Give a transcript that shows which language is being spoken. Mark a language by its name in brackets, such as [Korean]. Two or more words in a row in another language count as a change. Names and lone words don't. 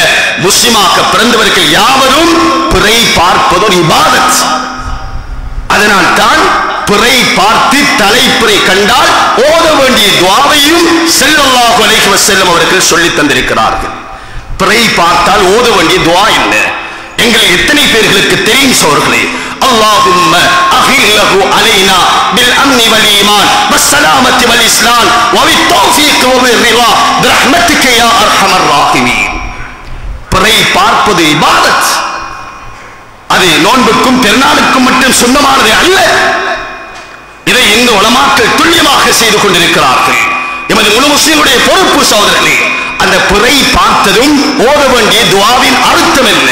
[Tamil] முஸ்லிமாக பிறந்தவர்கள் யாவரும் பிறை பார்ப்பது ஒரு இபாதத். அதனால் தான் பிறை பார்த்து தலைப்பிறை கண்டால் ஓத வேண்டிய துஆவையும் [Arabic] صلى الله عليه وسلم [Tamil] அவர்கள் சொல்லி தந்திருக்கிறார்கள். பிறை பார்த்தால் ஓத வேண்டிய துஆ என்ன? எங்கள் எத்தனை பேர்களுக்கு தெரியும் சோர்களே? [Arabic] اللهم أهله علينا بالأمن والإيمان والسلامة والإسلام وبالتوفيق وبالرضا برحمتك يا أرحم الراحمين. [Tamil] பிறை பார்ப்பது இபாதத். அது நோன்புக்கும் பெருநாளுக்கும் மட்டும் சொந்தமானது அல்ல. இதை இந்த உலமாக்கள் துல்லியமாக செய்து கொண்டிருக்கிறார்கள். எமது முழு முஸ்லிமுடைய பொறுப்பு சகோதரர்களே. அந்த பிறை பார்த்ததும் ஓத வேண்டிய துஆவின் அர்த்தம் என்ன?